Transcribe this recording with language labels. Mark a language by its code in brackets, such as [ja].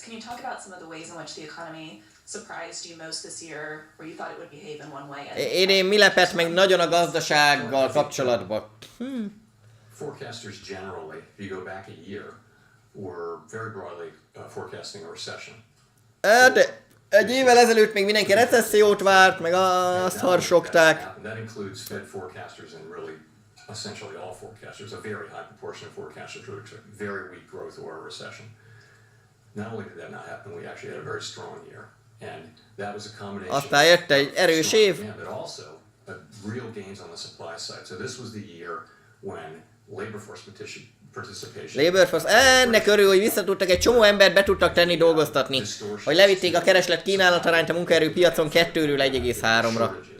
[en] Can you talk about some of the ways in which the economy surprised you most this year, where you thought it would behave in one way? [hu] Idén mi lepett meg nagyon a gazdasággal kapcsolatban? [en] Forecasters generally, if you go back a year, were very broadly forecasting a recession. [hu] De egy évvel ezelőtt még mindenki recessziót várt, meg azt harsogták. [en] That includes Fed forecasters and really essentially all forecasters. A very high proportion of forecasters were expecting very weak growth or a recession. Not only did that not happen, we actually had a very strong year. And that was a combination. [hu] Aztán jött egy erős év. [en] But also real gains on the supply side. So this was the year when labor force participation. [hu] Ennek örül, hogy visszatudtak egy csomó embert be tudtak tenni dolgoztatni. Hogy levitték a kereslet kínálatarányt a munkaerőpiacon 2-ről 1,3-ra.